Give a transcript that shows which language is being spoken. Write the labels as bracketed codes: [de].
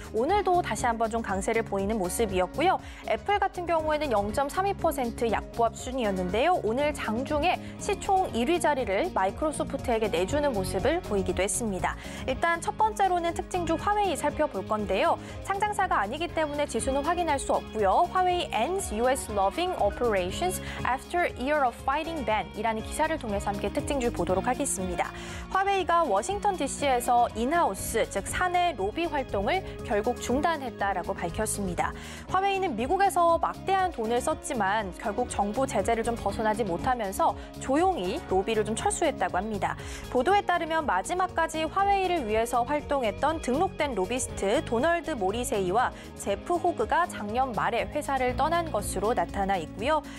[ko] 오늘도 다시 한번 좀 강세를 보이는 모습이었고요. 애플 같은 경우에는 0.32% 약보합순이었는데요. 오늘 장중에 시총 1위 자리를 마이크로소프트에게 내주는 모습을 보이기도 했습니다. 일단 첫 번째로는 특징주 화웨이 살펴볼 건데요. 상장사가 아니기 때문에 지수는 확인할 수 없고요. [en] 화웨이 ends US loving operations after year of fighting ban [ko] 이라는 기사를 통해서 함께 특징주 보도록 하겠습니다. 화웨이가 워싱턴 DC에서 인하우스, 즉 사내 로비 활동을 결국 중단했다라고 밝혔습니다. 화웨이는 미국에서 막대한 돈을 썼지만 결국 정부 제재를 좀 벗어나지 못하면서 조용히 로비를 좀 철수했다고 합니다. 보도에 따르면 마지막까지 화웨이를 위해서 활동했던 등록된 로비스트 도널드 모리세이와 제프 호그가 작년 말에 회사를 떠난 것으로 나타나 있고요.